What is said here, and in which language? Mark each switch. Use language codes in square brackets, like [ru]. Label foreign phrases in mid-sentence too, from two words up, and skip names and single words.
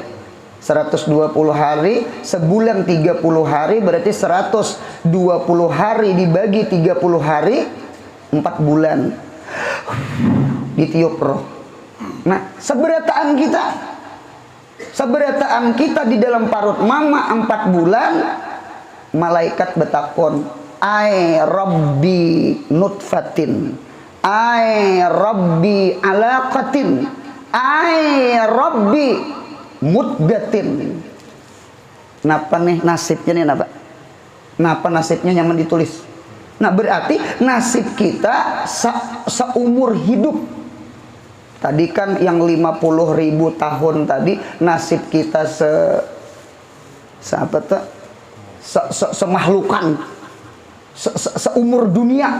[bjn] 120 hari, sebulan 30 hari, berarti 120 hari dibagi 30 hari, 4 bulan. Ditiup roh. Nah, seberataan kita di dalam parut mama 4 bulan, malaikat betakon, [ar] ai rabbi nutfatin, ai rabbi alaqatin, ai rabbi mudgatin. [bjn] Napa nih nasibnya nih, napa nasibnya nyaman ditulis. Nah, berarti nasib kita seumur hidup. Tadi kan yang 50.000 tahun tadi, nasib kita semahlukan, seumur dunia.